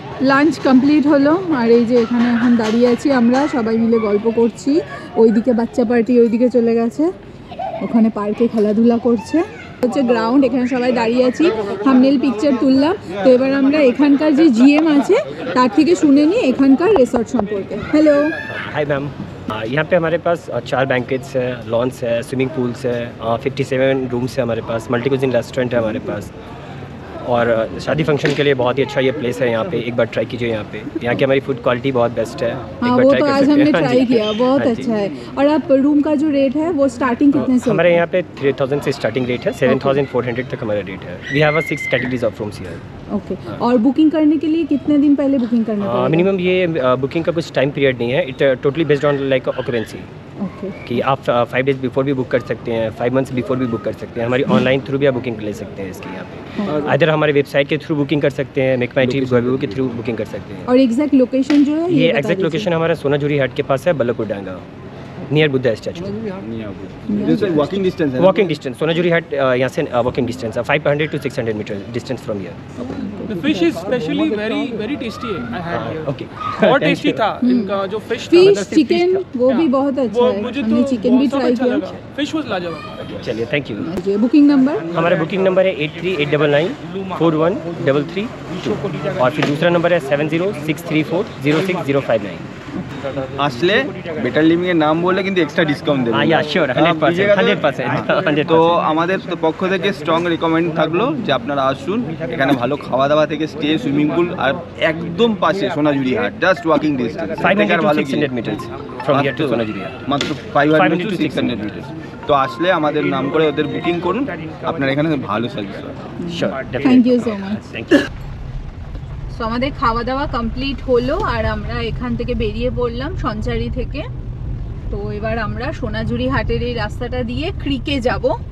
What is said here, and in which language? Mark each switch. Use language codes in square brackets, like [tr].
[bn] Lunch complete হলো, আর এই যে এখানে এখন দাঁড়িয়ে আছি আমরা, সবাই মিলে গল্প করছি। ওইদিকে বাচ্চা পার্টি ওইদিকে চলে গেছে, ওখানে পার্কে খেলাধুলা করছে। হচ্ছে গ্রাউন্ড, এখানে সবাই দাঁড়িয়ে আছি, থাম্বনেল পিকচার তুললাম। তো এবার আমরা এখানকার যে জিএম আছে তার থেকে শুনে নিই এখানকার রিসর্ট সম্পর্কে। হ্যালো, [hi] हाय मैम, यहाँ पे हमारे पास 4 बैंकेट्स है, लॉन्स है, स्विमिंग पूल्स है, 57 रूम्स है हमारे पास, मल्टी कुजिन रेस्टोरेंट है हमारे पास। और शादी फंक्शन के लिए बहुत ही अच्छा ये प्लेस है। यहाँ पे एक बार ट्राई कीजिए। यहाँ की हमारी फूड क्वालिटी बहुत बेस्ट है। हाँ, वो तो आज हमने ट्राई किया, बहुत अच्छा है। और आप रूम का जो रेट है वो स्टार्टिंग कितने से? हमारे यहाँ पे 3000 से स्टार्टिंग रेट है, 7400 तक हमारा रेट है। [en] We have 6 categories of rooms here. [hi] Okay, और बुकिंग करने के लिए कितने दिन पहले बुकिंग करना पड़ेगा? मिनिमम ये बुकिंग का कुछ टाइम पीरियड नहीं है, [en] It totally based on like occupancy. [hi] Okay, कि आप 5 डेज बिफोर भी बुक कर सकते हैं, 5 मंथ्स बिफोर भी बुक कर सकते हैं। हमारी ऑनलाइन थ्रू भी आप बुकिंग ले सकते हैं इसकी। यहाँ पे इधर हमारे वेबसाइट के थ्रू बुकिंग कर सकते हैं, मेक माई ट्रिप के थ्रू बुकिंग कर सकते हैं। और एग्जैक्ट लोकेशन जो है ये एग्जैक्ट लोकेशन हमारा सोनाझुरी हाट के पास है, बल्लभपुर डांगा, near Buddha statue. Walking distance है। वॉकिंग डिस्टेंस सोनाझुरी हाट यहाँ से वॉकिंग डिस्टेंस है 500 to 600 metre distance from here. [en] The fish is specially very tasty है। I had here। [hi] ओके, बहुत टेस्टी था इनका जो फिश था। फिश चिकन वो भी बहुत अच्छा है, मुझे हमने तो चिकन भी ट्राई किया। फिश वाज लाजवाब। चलिए thank you. Ji, booking number हमारा बुकिंग नंबर है 8389941332 और फिर दूसरा नंबर है 7063406059। [bn] আসলে বেটার লিভিং এর নাম বলে কিন্তু এক্সট্রা ডিসকাউন্ট দেবে। [hi] या श्योर 100%। [bn] তো আমাদের তো পক্ষ থেকে স্ট্রং রিকমেন্ড থাকলো যে আপনারা আসুন, এখানে ভালো খাওয়া দাওয়া থেকে স্টে, সুইমিং পুল, আর একদম পাশে সোনাঝুরি হাট, just walking distance. [en] 500 to 600 meters from here to Sonajhuri হাট। [bn] মাত্র 500 to 600 মিটার। তো আসলে আমাদের নাম করে ওদের বুকিং করুন, আপনারা এখানে ভালো সার্ভিস পাবেন। [hi] Sure [bn] thank you so much. [hi] Thank you. [bn] তো আমাদের খাওয়া দাওয়া কমপ্লিট হলো, আর আমরা এখান থেকে বেরিয়ে পড়লাম সঞ্চারী থেকে। তো এবার আমরা সোনাঝুরি হাটের এই রাস্তাটা দিয়ে ক্রিকে যাব।